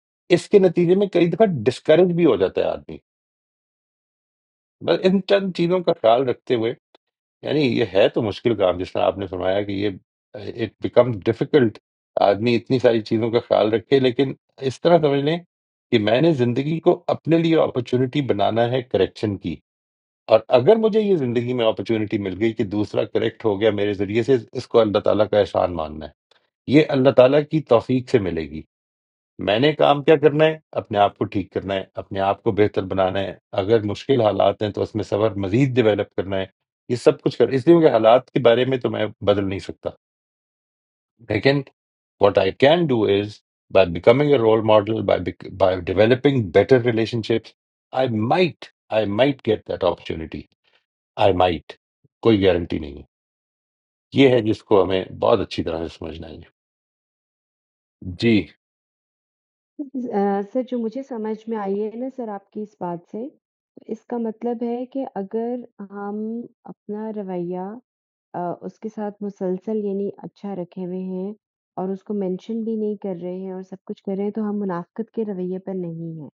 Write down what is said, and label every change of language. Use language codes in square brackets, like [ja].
[ur] اس کے نتیجے میں کئی دفعہ ڈسکریج بھی ہو جاتا ہے آدمی. بس ان چند چیزوں کا خیال رکھتے ہوئے، یعنی یہ ہے تو مشکل کام، جس طرح آپ نے فرمایا کہ یہ اٹ بیکم ڈیفیکلٹ، آدمی اتنی ساری چیزوں کا خیال رکھے، لیکن اس طرح سمجھ لیں کہ میں نے زندگی کو اپنے لیے اپرچونٹی بنانا ہے کریکشن کی، اور اگر مجھے یہ زندگی میں اپرچونٹی مل گئی کہ دوسرا کریکٹ ہو گیا میرے ذریعے سے، اس کو اللہ تعالیٰ کا احسان ماننا ہے. یہ اللہ تعالیٰ کی توفیق سے ملے گی. میں نے کام کیا کرنا ہے؟ اپنے آپ کو ٹھیک کرنا ہے، اپنے آپ کو بہتر بنانا ہے. اگر مشکل حالات ہیں تو اس میں صبر مزید ڈیولپ کرنا ہے. یہ سب کچھ اس لیے کہ حالات کے بارے میں تو میں بدل نہیں سکتا، لیکن [en] what I can do is by becoming a role model, by developing better relationships, I might get that opportunity. I might. [ur] کوئی گارنٹی نہیں ہے. یہ ہے جس کو ہمیں بہت اچھی طرح سے سمجھنا ہے. جی. سر جو مجھے سمجھ میں آئی ہے نا سر آپ کی اس بات سے، اس کا مطلب ہے کہ اگر ہم اپنا رویہ اس کے ساتھ مسلسل یعنی اچھا رکھے ہوئے ہیں اور اس کو مینشن بھی نہیں کر رہے ہیں اور سب کچھ کر رہے ہیں تو ہم منافقت کے رویے پر نہیں ہیں.